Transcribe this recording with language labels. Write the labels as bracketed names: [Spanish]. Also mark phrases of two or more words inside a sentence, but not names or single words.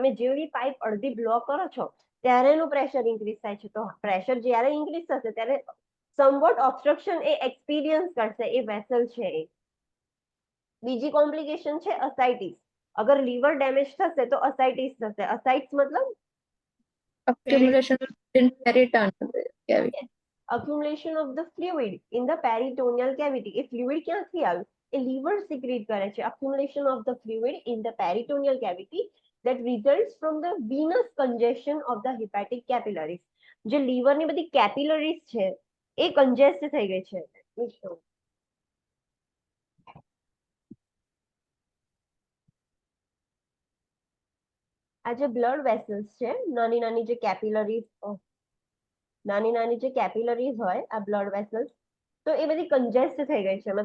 [Gujarati] તમે જેવી પાઇપ અડધી બ્લોક કરો છો ત્યારે એનું [English] pressure increase [Gujarati] થાય છે. તો પ્રેશર જ્યારે ઇન્ક્રીઝ થશે ત્યારે [English] somewhat obstruction [Gujarati] એ એક્સપિરિયન્સ કરશે એ વેસલ છે એ. બીજી કોમ્પ્લિકેશન છે અસાઇટિસ. અગર [English] liver damage [Gujarati] થશે તો અસાઇટિસ થશે. અસાઇટ્સ મતલબ [English] accumulation in peritoneal cavity. accumulation of the fluid in the peritoneal cavity. [Gujarati] એ ફ્લુઇડ ક્યાંથી આવ્યું? એ લીવર સિક્રેટ કરે છે. [English] accumulation of the fluid in the peritoneal cavity that results from the venous congestion of the hepatic capillaries. [Gujarati] જે લીવરની બધી કેપિલરીઝ છે એ કન્જેસ્ટ થઈ ગઈ છે. આ જે [English] blood vessels [Gujarati] છે, નાની નાની જે કેપિલરીઝ હોય આ [English] blood vessels, [Gujarati] તો એ બધી કન્જેસ્ટ થઈ ગઈ છે.